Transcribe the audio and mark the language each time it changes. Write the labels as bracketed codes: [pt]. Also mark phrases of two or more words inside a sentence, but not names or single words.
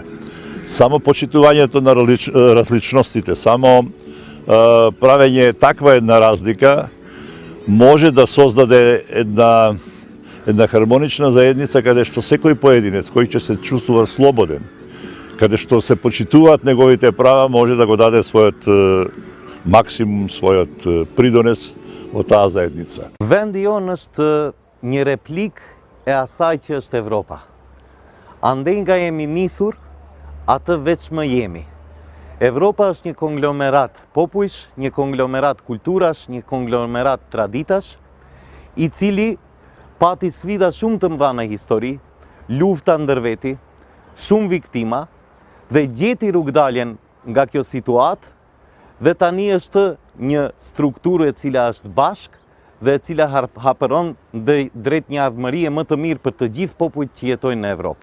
[mk] Само почитувањето на различностите, само правење таква една разлика може да создаде една хармонична заедница каде што секој поединец кој ќе се чувствува слободен, каде што се почитуваат неговите права, може да го даде својот максимум, својот придонес во таа заедница. [sq] Vendi jon është një replik e asaj që është Evropa. Andej nga jemi nisur, atë veç më jemi. Evropa është një konglomerat popujsh, një konglomerat kulturash, një konglomerat traditash, i cili pati sfida shumë të mëdha në histori, lufta ndër veti, shumë viktima dhe gjeti rrugdaljen nga kjo situatë dhe tani është një strukturë e cila është bashk dhe e cila hapëron drejt një ardhmërie më të mirë për të gjithë popujt që jetojnë në Evropë.